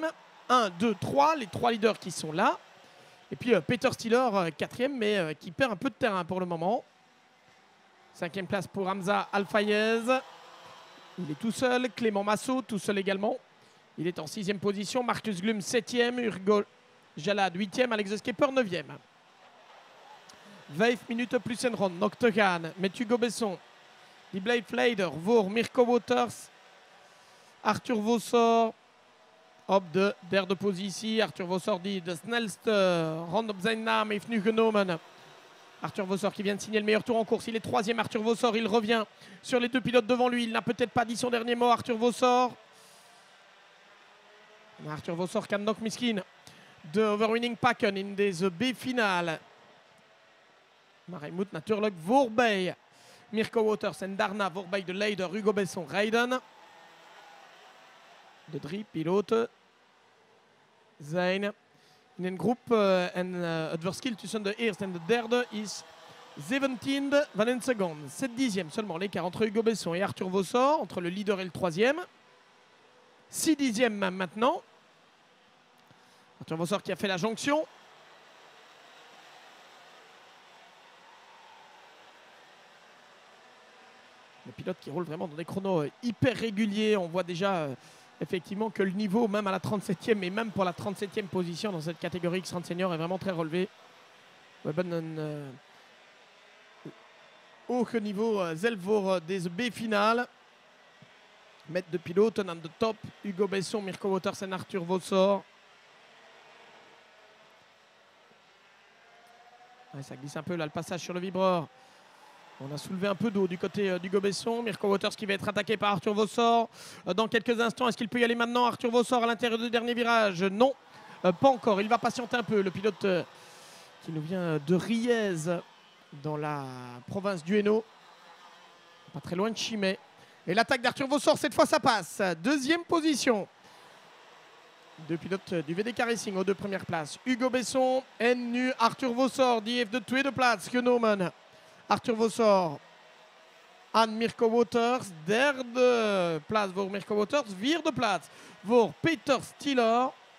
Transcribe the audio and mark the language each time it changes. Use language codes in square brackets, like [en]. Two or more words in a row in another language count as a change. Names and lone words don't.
[fr] 1, 2, 3, les 3 leaders qui sont là. Et puis Peter Stiller, 4e, mais qui perd un peu de terrain pour le moment. 5e place pour Hamza Al-Fayez. Il est tout seul. Clément Massot, tout seul également. Il est en 6e position. Marcus Glum, 7e. Jalad 8e, Alex the Skipper 9e. 5 minutes [nl] plus een ronde. Nog te gaan met Hugo Besson. Die blijft leider voor Mirko Wouters. Arthur Vossor op de derde positie. Arthur Vossor die de snelste ronde op zijn naam heeft nu genomen. [fr] Arthur Vossor qui vient de signer le meilleur tour en course. Il est 3e. Arthur Vossor, il revient sur les deux pilotes devant lui. Il n'a peut-être pas dit son dernier mot. Arthur Vossor. [nl] Arthur Vossor kan nog misschien de overwinning pakken in deze B-finale. Maar hij moet natuurlijk voorbij Mirko Wouters en daarna voorbij de leider Hugo Besson rijden. De 3 piloten zijn in een groep en het verschil tussen de eerste en de derde is 17 van een seconde. [fr] 7 dixièmes seulement l'écart entre Hugo Besson et Arthur Vossor, entre le leader et le troisième. 6 dixièmes maintenant. Arthur Vossor qui a fait la jonction. Le pilote qui roule vraiment dans des chronos hyper réguliers. On voit déjà effectivement que le niveau, même à la 37e et même pour la 37e position dans cette catégorie X30 Senior, est vraiment très relevé. [nl] We hebben een hoog niveau zelf voor deze B-finale. Met de piloten aan de top. Hugo Besson, Mirko Wouters en Arthur Vossor. [fr] Ouais, ça glisse un peu là, le passage sur le vibreur. On a soulevé un peu d'eau du côté d'Hugo Besson. Mirko Wouters qui va être attaqué par Arthur Vossor. Dans quelques instants, est-ce qu'il peut y aller maintenant? Arthur Vossor à l'intérieur du dernier virage? Non, pas encore. Il va patienter un peu. Le pilote qui nous vient de Riez, dans la province du Hainaut. Pas très loin de Chimay. Et l'attaque d'Arthur Vossor, cette fois ça passe. Deuxième position. Deux pilotes du VDK Racing aux deux premières places. [nl] Hugo Besson en nu Arthur Vossor. Die heeft de tweede plaats genomen. Arthur Vossor aan Mirko Wouters. Derde plaats voor Mirko Wouters. Vierde plaats voor Peter Stiller.